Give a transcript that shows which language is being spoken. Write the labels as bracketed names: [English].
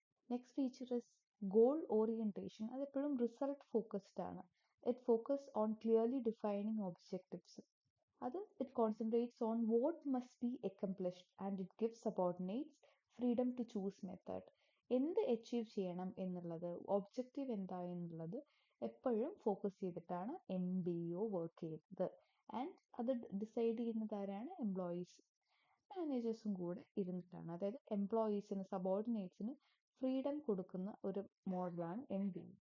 [English] Next feature is goal orientation. [Malayalam] അതെപ്പോഴും result focused ആണ്. [English] It focus on clearly defining objectives. it concentrates on what must be accomplished and it gives subordinates freedom to choose method. [Malayalam] എന്ത് achieve ചെയ്യണം എന്നുള്ളത്, objective എന്താ എന്നുള്ളത് എപ്പോഴും focus ചെയ്തിട്ടാണ് MBO work ചെയ്യുന്നത്. ആൻഡ് അത് ഡിസൈഡ് ചെയ്യുന്നത് ആരാണ്? എംപ്ലോയീസ്. മാനേജേഴ്സും കൂടെ ഇരുന്നിട്ടാണ്. അതായത് എംപ്ലോയീസിന്, സബോർഡിനേറ്റ്സിന് ഫ്രീഡം കൊടുക്കുന്ന ഒരു മോഡലാണ് MBO.